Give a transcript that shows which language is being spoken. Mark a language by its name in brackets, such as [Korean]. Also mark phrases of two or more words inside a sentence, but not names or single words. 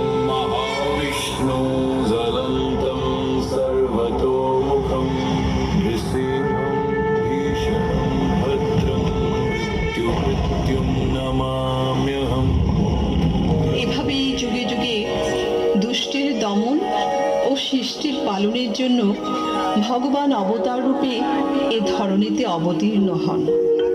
[Sanskrit] महाविष्णु ज्वलन्तं सर्वतोमुखं नृसिंहं भीषणं भद्रं मृत्युमृत्युं नमाम्यहम्। [Bangla] এভাবেই যুগে যুগে দুষ্টের দমন ও সৃষ্টির পালনের জন্য ভগবান অবতার রূপে এ ধরণীতে অবতীর্ণ হন।